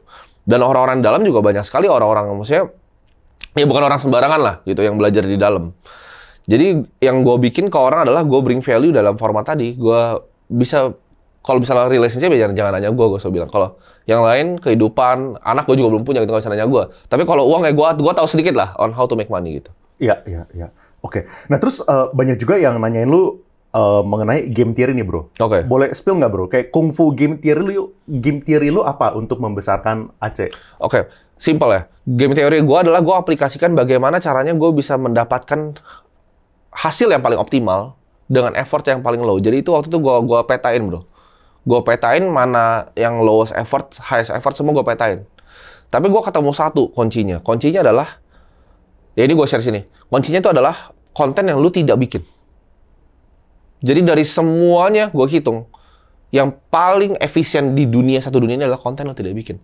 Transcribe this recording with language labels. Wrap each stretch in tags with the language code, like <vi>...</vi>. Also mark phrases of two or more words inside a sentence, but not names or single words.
<id>Dan orang-orang dalam juga banyak sekali orang-orang maksudnya ya bukan orang sembarangan lah gitu yang belajar di dalam. Jadi yang gue bikin ke orang adalah gue</id> <en>bring value</en> <id>dalam format tadi. Gue bisa, kalau misalnya relationship ya jangan nanya gue selalu bilang. Kalau yang lain, kehidupan, anak gue juga belum punya gitu, gak bisa nanya gue. Tapi kalau uang ya gue tahu sedikit lah</id> <en>on how to make money</en> <id>gitu. Iya. Oke. Nah terus banyak juga yang nanyain lu mengenai</id> <en>game theory</en> <id>nih bro. Oke. Boleh spill nggak bro? Kayak kungfu</id> <en>game theory</en> <id>lu apa untuk membesarkan Aceh? Oke. Simple ya.</id> <en>Game teori</en> <id>gue adalah gue aplikasikan bagaimana caranya gue bisa mendapatkan hasil yang paling optimal dengan effort yang paling low. Jadi itu waktu itu gue petain bro. Gue petain mana yang</id> <en>lowest effort, highest effort,</en> <id>semua gue petain. Tapi gue ketemu satu kuncinya. Kuncinya adalah, ya ini gue share sini. Kuncinya itu adalah konten yang lu tidak bikin. Jadi dari semuanya gue hitung, yang paling efisien di dunia, satu dunia ini adalah konten lu tidak bikin.</id>